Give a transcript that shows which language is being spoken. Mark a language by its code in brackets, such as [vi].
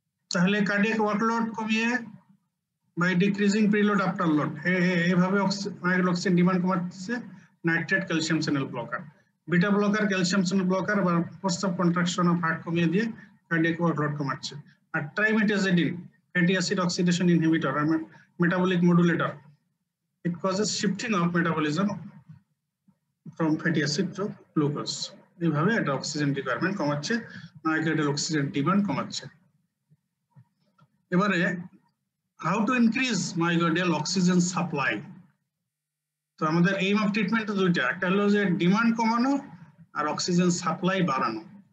[bn] তাহলে cardiac workload কমিয়ে by decreasing preload after load, এইভাবে oxygen demand কমাচ্ছে nitrate calcium channel blocker. Beta blocker calcium channel blocker বা force of contraction of heart কমিয়ে দিয়ে cardiac workload কমাচ্ছে। আর ট্রাইমেটাজিডিন fatty acid oxidation inhibitor আর metabolic modulator, [en] it causes shifting of metabolism from fatty acid to glucose. [bn] এইভাবে এটা oxygen requirement কমাচ্ছে, myocardial oxygen demand কমাচ্ছে। এবারে how to increase myocardial oxygen supply. তো আমাদের aim of treatment দুইটা, একটা হলো যে demand কমানো আর অক্সিজেন সাপ্লাই বাড়ানো।